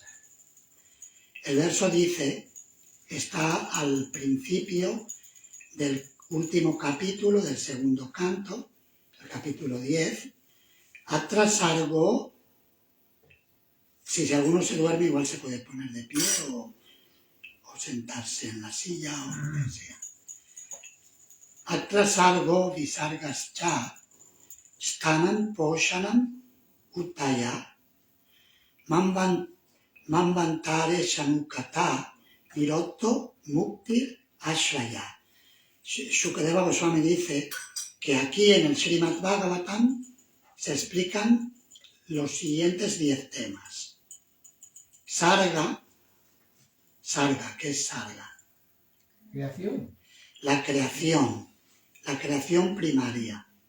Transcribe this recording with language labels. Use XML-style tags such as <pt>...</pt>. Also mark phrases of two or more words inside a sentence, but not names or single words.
<es>El verso dice, está al principio del último capítulo del segundo canto, el capítulo 10,</es> <sa>Atra Sargo.</sa> <es>Si alguno se duerme igual se puede poner de pie o sentarse en la silla o lo que sea.</es> <sa>Atra Sargo Visargascha Stanam Poshanam Uttaya Manvantare Shanukata Nirotto Muktir Ashraya.</sa> <es>Shukadeva Goswami dice que aquí en el Srimad Bhagavatam se explican los siguientes 10 temas. Sarga, ¿qué es Sarga? Creación. La creación primaria.</es>